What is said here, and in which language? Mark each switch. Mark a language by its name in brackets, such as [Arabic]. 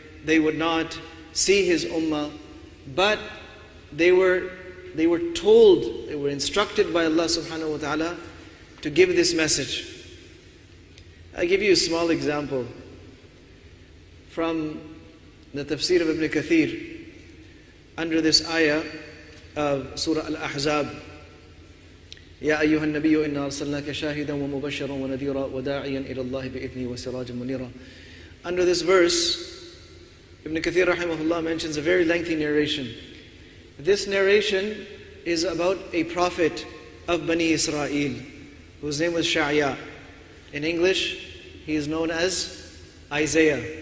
[English] They would not see his ummah, but they were told, they were instructed by Allah subhanahu wa ta'ala to give this message. I'll give you a small example from the tafsir of Ibn Kathir under this ayah of Surah Al-Ahzab. [Arabic] يا أيها النبي إنا أرسلناك شاهدا ومبشرا ونذيرا وداعيا إلى الله بإذنه وسراجا منيرا. [English] Under this verse, Ibn Kathir rahimahullah mentions a very lengthy narration. This narration is about a prophet of Bani Israel whose name was Sha'ya. In English, he is known as Isaiah.